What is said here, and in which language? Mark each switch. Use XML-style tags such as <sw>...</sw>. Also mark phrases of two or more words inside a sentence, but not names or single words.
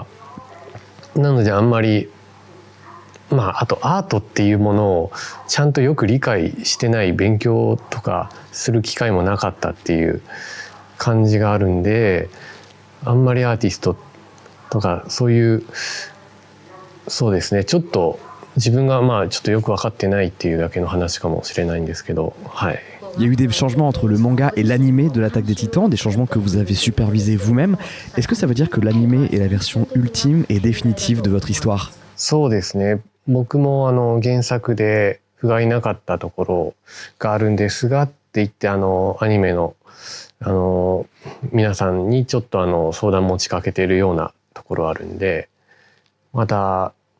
<ja>なのであんまりあとアートっていうものをちゃんとよく理解してない、勉強とかする機会もなかったっていう感じがあるんで、あんまりアーティストとかそういうそうですね、ちょっと自分がちょっとよく分かってないっていうだけの話かもしれないんですけど、はい。</ja> <fr>Il y a eu des changements entre le manga et l'animé de l'Attaque des Titans, des changements que vous avez supervisés vous-même. Est-ce que ça veut dire que l'animé est la version ultime et définitive de votre histoire?</fr> <ja>そうですね。僕も原作で不甲斐なかったところがあるんですがって言ってアニメの皆さんにちょっと相談持ちかけているようなところあるんで、また</ja>